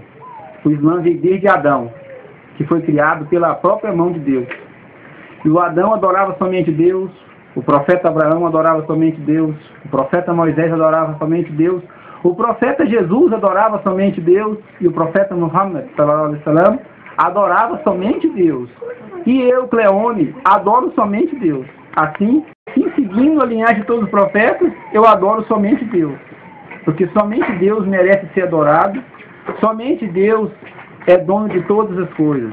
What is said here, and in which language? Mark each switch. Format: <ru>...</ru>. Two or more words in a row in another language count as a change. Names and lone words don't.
<pt>O Islã veio desde Adão, que foi criado pela própria mão de Deus. E o Adão adorava somente Deus, o profeta Abraão adorava somente Deus, o profeta Moisés adorava somente Deus, o profeta Jesus adorava somente Deus, e o profeta Muhammad,</pt> <ar>صلى الله عليه وسلم,</ar> <pt>adorava somente Deus. E eu, Cleone, adoro somente Deus. Assim, seguindo a linhagem de todos os profetas, eu adoro somente Deus. Porque somente Deus merece ser adorado, somente Deus é dono de todas as coisas.</pt>